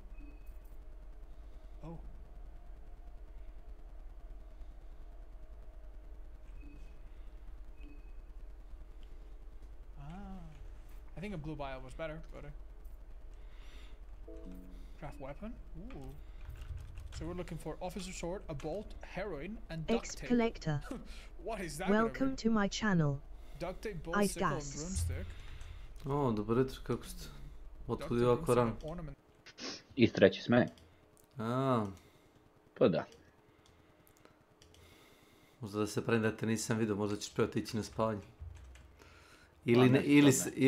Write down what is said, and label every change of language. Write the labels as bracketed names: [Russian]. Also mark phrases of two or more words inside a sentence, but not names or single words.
[English] Oh. Ah. I think a blue vial was better, but craft weapon? Ooh. So we're looking for officer sword, a bolt, heroin, and duct tape. Collector. What is that? Welcome to my channel. Duct tape, bolt, sickle, and broomstick. [Bosnian] O, dobro jutro, kako ste? Otkud je ovako rano? Isto reći s mene. A, Pa da. možda da se pravim da te nisam vidio, možda ćeš prvo otići na spavanje. Pa ne,